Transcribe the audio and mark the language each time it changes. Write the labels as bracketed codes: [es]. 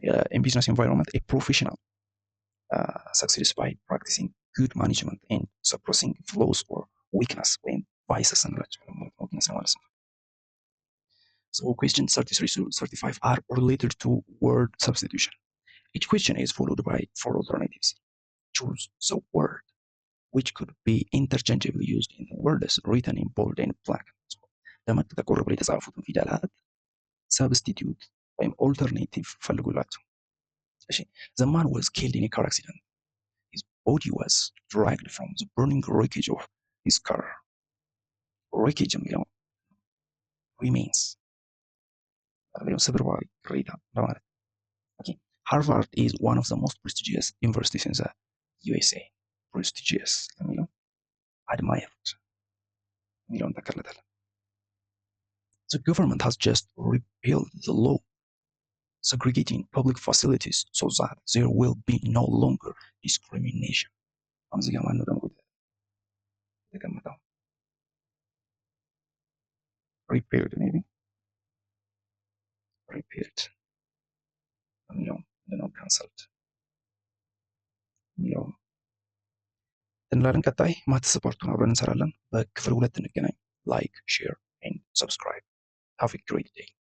[en] In business environment, a professional succeeds by practicing good management and suppressing flaws or weakness when vices and weakness analysis. So questions 33 to 35 are related to word substitution. Each question is followed by 4 alternatives. Choose the word which could be interchangeably used in the words written in bold and black. [am] ለመጥ ጠቆር ብሎ የተጻፉትን ፊደላት ሰብስቲትዩት ወይም ኦልተርኔቲቭ ፈልጉላቸው። [en] እሺ the man was killed in a car accident. His body was dragged from the burning wreckage of his car. [am] wreckage የሚለው remains ስብርባሪ ቅሬታ ለማለት። Okay. [en] Harvard is one of the most prestigious universities in the USA. prestigious [am] የሚለው admired የሚለውን ተከለተለን። [en] The government has just repealed the law segregating public facilities so that there will be no longer discrimination. [am] አሁን እዚህ ጋር ማነው ደግሞ የተቀመጠው? repealed maybe repealed የሚለው ምንድነው? cancelled የሚለው እንላለን። ቀጣይ ማትስ ፓርቱን አብረን እንሰራለን። በክፍል 2 እንገናኝ። [en] ላይክ ሼር ኤንድ ሰብስክራይብ። ሃቭ ኤ ግሬት ዴይ